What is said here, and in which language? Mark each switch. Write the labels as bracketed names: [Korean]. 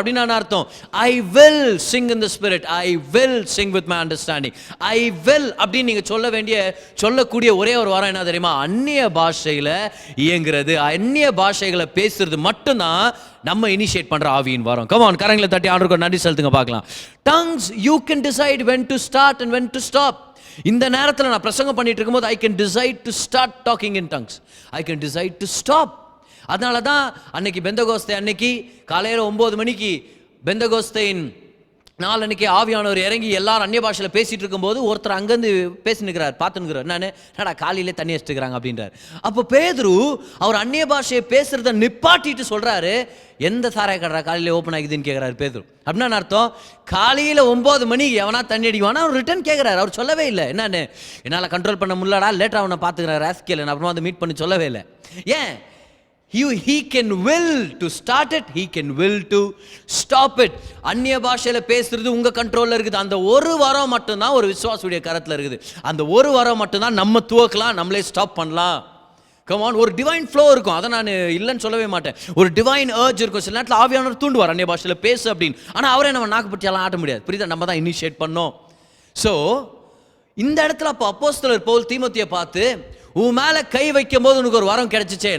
[Tamil] அப்படின்னு நான் அர்த்தம், [English] I will sing in the spirit, I will sing with my understanding, I will [Tamil] அப்படின்னு நீங்கள் சொல்லக்கூடிய ஒரே ஒரு வரம் என்ன தெரியுமா? அந்நிய பாஷையில் இயங்குறது, அந்நிய பாஷைகளை பேசுறது மட்டும்தான் நம்ம இனிஷியேட் பண்ற ஆவியின் வரம். கம் ஆன், கரங்களை தட்டி ஆண்டவருக்கு நன்றி செலுத்துங்க பார்க்கலாம். [English] Tongues, you can decide when to start and when to stop. [Tamil] இந்த நேரத்தில் நான் பிரசங்கம் பண்ணிட்டு இருக்கும்போது [English] I can decide to start talking in tongues, I can decide to stop. [Tamil] அதனால தான் அன்னைக்கு பெந்தகோஸ்தே அன்னைக்கு காலையில் 9 மணிக்கு பெந்தகோஸ்தையின் நாள் அன்னைக்கு ஆவியானவர் இறங்கி எல்லாரும் அந்நிய பாஷையில் பேசிட்டு இருக்கும்போது ஒருத்தர் அங்கேருந்து பேசினுக்கிறார், பார்த்துனுக்கிறார். என்னடா காலையிலே தண்ணி அடிச்சுக்கிறாங்க அப்படின்றார். அப்போ பேதுரு அவர் அந்நிய பாஷையை பேசுறத நிப்பாட்டிட்டு சொல்றாரு, எந்த சாராய கடை காலையில் ஓப்பன் ஆகிதுன்னு கேட்குறாரு பேதுரு. அப்படின்னா அர்த்தம், காலையில் 9 மணிக்கு எவனா தண்ணி அடிக்குவானா அவர் ரிட்டர்ன் கேட்குறாரு. அவர் சொல்லவே இல்லை என்னன்னு, என்னால் கண்ட்ரோல் பண்ண முடியலடா, லேட்டாக அவனை பார்த்துக்கிறார் ராஸ்கேல், அப்புறமா வந்து மீட் பண்ணி சொல்லவே இல்லை. ஏன்? [English] He can will to start it, he can will to stop it. [Tamil] அந்நிய பாஷையில் பேசுறது உங்க கண்ட்ரோல்ல இருக்குது. அந்த ஒரு வாரம் மட்டும்தான் ஒரு விசுவாசுடைய கரத்தில் இருக்குது. அந்த ஒரு வாரம் மட்டும்தான் நம்ம துவக்கலாம், நம்மளே ஸ்டாப் பண்ணலாம். கமான், ஒரு டிவைன் ஃப்ளோ இருக்கும், அதை நான் இல்லைன்னு சொல்லவே மாட்டேன். ஒரு டிவைன் ஏர்ஜ் இருக்கும். சில நேரத்தில் ஆவியானவர் தூண்டுவார் அந்நிய பாஷையில் பேசு அப்படின்னு. ஆனால் அவரே நம்ம நாக்கு பற்றியெல்லாம் ஆட்ட முடியாது, புரியுதா? நம்ம தான் இனிஷியேட் பண்ணோம். ஸோ இந்த இடத்துல அப்போ அப்போஸ்தலர் பவுல் தீமோத்தியை பார்த்து, உன் மேலே கை வைக்கும் போது உனக்கு ஒரு வரம் கிடைச்சிச்சே.